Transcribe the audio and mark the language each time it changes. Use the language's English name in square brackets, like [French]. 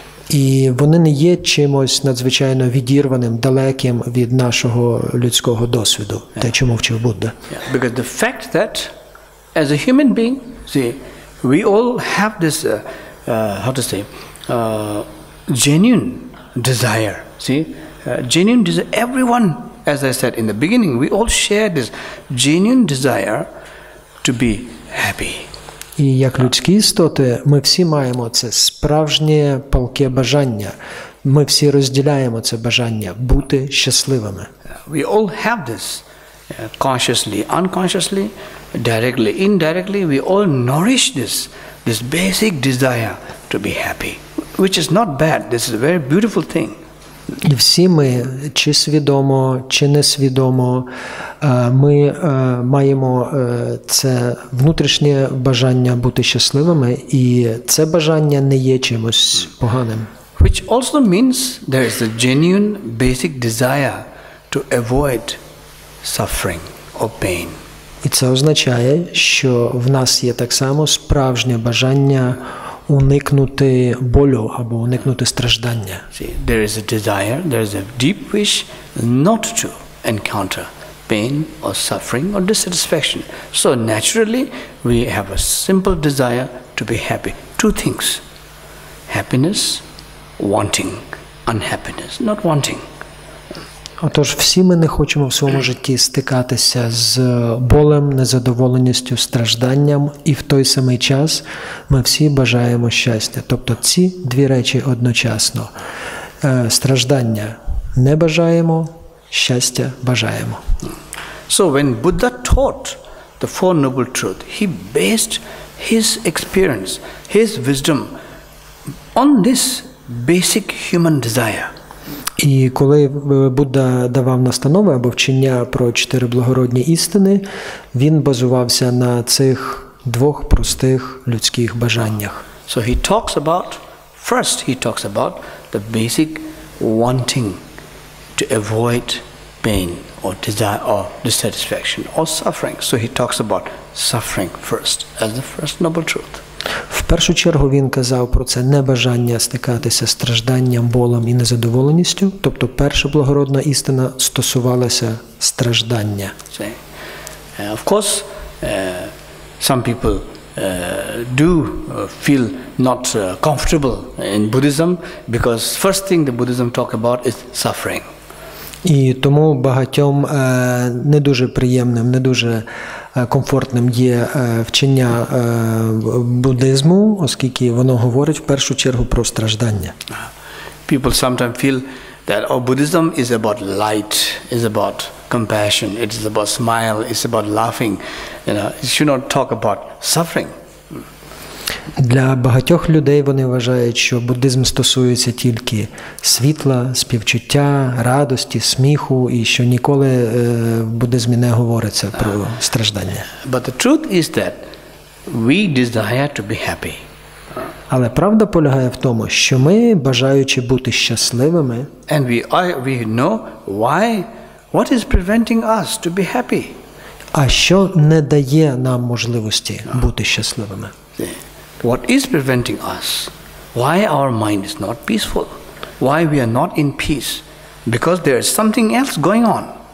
[Ukrainian] І вони не є чимось надзвичайно відірваним, далеким від нашого людського досвіду, те, чому вчив Будда. [English] Because the fact that as a human being, see, we all have this, how to say, genuine desire. See, genuine desire. Everyone, as I said in the beginning, we all share this genuine desire to be happy. [Ukrainian] І як людські істоти, ми всі маємо це справжнє палке бажання. Ми всі розділяємо це бажання бути щасливими. [English] We all have this, consciously, unconsciously, directly, indirectly. We all nourish this basic desire to be happy, which is not bad. This is a very beautiful thing. [Ukrainian] І всі ми, чи свідомо, чи несвідомо, ми маємо це внутрішнє бажання бути щасливими, і це бажання не є чимось поганим. [English] Which also means there is a genuine basic desire to avoid suffering or pain. [Ukrainian] І це означає, що в нас є так само справжнє бажання уникнути болю або уникнути страждання. [English] See, there is a desire, there is a deep wish not to encounter pain or suffering or dissatisfaction. So naturally, we have a simple desire to be happy. 2 things: happiness, wanting; unhappiness, not wanting. [Ukrainian] Отож, всі ми не хочемо в своєму житті стикатися з болем, незадоволеністю, стражданням, і в той самий час ми всі бажаємо щастя. Тобто ці 2 речі одночасно. Страждання не бажаємо, щастя бажаємо. [English] So when Buddha taught the Four Noble Truths, he based his experience, his wisdom on this basic human desire. [Ukrainian] І коли Будда давав настанови або вчення про 4 благородні істини, він базувався на цих 2 простих людських бажаннях. [English] So he talks about, first he talks about the basic wanting to avoid pain or desire or dissatisfaction or suffering. So he talks about suffering first as the first noble truth. [Ukrainian] В першу чергу він казав про це небажання стикатися з стражданням, болем і незадоволеністю. Тобто перша благородна істина стосувалася страждання. [English] Of course, some people do feel not comfortable in Buddhism because first thing the Buddhism talk about is suffering. [Ukrainian] І тому багатьом не дуже приємним, не дуже комфортним є вчення буддизму, оскільки воно говорить в першу чергу про страждання. [English] People sometimes feel that Buddhism is about light, is about compassion, it is about smile, it's about laughing. You should not talk about suffering. [Ukrainian] Для багатьох людей вони вважають, що буддизм стосується тільки світла, співчуття, радості, сміху, і що ніколи в буддизмі не говориться про страждання. [English] But the truth is that we desire to be happy. [Ukrainian] Але правда полягає в тому, що ми, бажаючи бути щасливими, [English] and we know why, what is preventing us to be happy. [Ukrainian] А що не дає нам можливості бути щасливими? [English] What is preventing us? Why our mind is not peaceful? Why we are not in peace? Because there is something else going on.